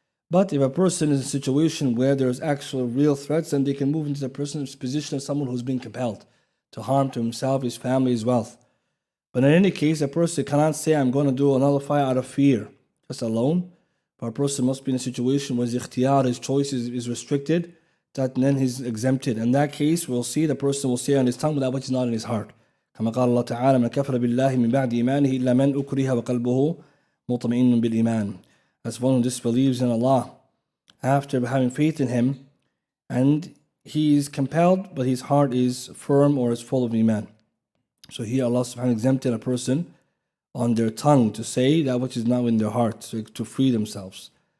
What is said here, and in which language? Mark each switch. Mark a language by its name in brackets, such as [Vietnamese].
[English] But if a person is in a situation where there's actual real threats, then they can move into the person's position of someone who's been compelled to harm to himself, his family, his wealth. But in any case, a person cannot say, I'm going to do a nullifier out of fear, just alone. But a person must be in a situation where his ikhtiyar, his choice is restricted, that then he's exempted. In that case, we'll see the person will say on his tongue that which is not in his heart. [Arabic] كما قال الله تعالى من كفر بالله من بعد إيمانه إلا من أكره وقلبه مطمئن بالإيمان. [English] That's one who disbelieves in Allah after having faith in Him, and he is compelled, but his heart is firm or is full of Iman. So here Allah subhanahu wa ta'ala exempted a person on their tongue to say that which is not in their heart, to free themselves.